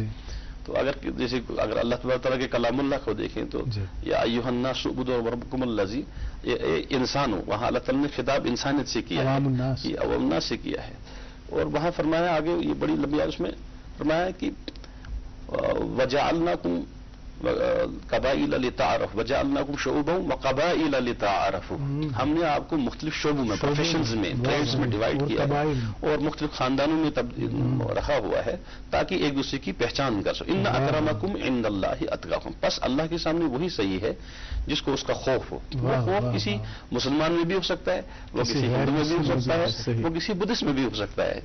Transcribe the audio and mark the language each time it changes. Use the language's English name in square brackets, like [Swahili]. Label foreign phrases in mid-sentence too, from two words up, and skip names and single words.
[Urdu] تو اگر اللہ تعالیٰ کے کلام اللہ کو دیکھیں تو [Arabic] یا ایھا الناس اعبدوا ربکم الذی, [Urdu] انسان ہو, وہاں اللہ تعالیٰ نے خطاب انسانیت سے کیا ہے, عوام الناس سے کیا ہے. اور وہاں فرمایا آگے, یہ بڑی لمبی اس میں فرمایا کہ [Arabic] وجعلناکم قبائل لتعارفوا وجعلناکم شعوبا وقبائل لتعارفوا, [Urdu] ہم نے آپ کو مختلف شعبوں میں, پروفیشنز میں, ٹریڈز میں ڈیوائڈ کیا ہے اور مختلف خاندانوں میں رکھا ہوا ہے تاکہ ایک دوسرے کی پہچان کر سکو. [Arabic] ان اکرمکم عند اللہ اتقاکم, [Urdu] بس اللہ کے سامنے وہی صحیح ہے جس کو اس کا خوف ہو. وہ خوف کسی مسلمان میں بھی ہو سکتا ہے, وہ کسی ہندو میں بھی ہو سکتا ہے, وہ کسی بدھسٹ میں بھی ہو سکتا ہے.